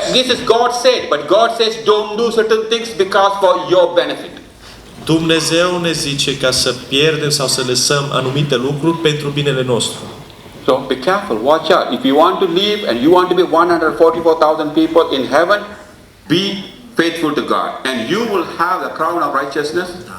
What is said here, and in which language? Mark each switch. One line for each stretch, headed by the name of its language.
English: This is God said, but God says don't do certain things because for your benefit.
Romanian: Dumnezeu ne zice ca să pierdem sau să lăsăm anumite lucruri pentru binele nostru.
English: So be careful, watch out. If you want to live and you want to be 144,000 people in heaven, be faithful to God and you will have the crown of righteousness.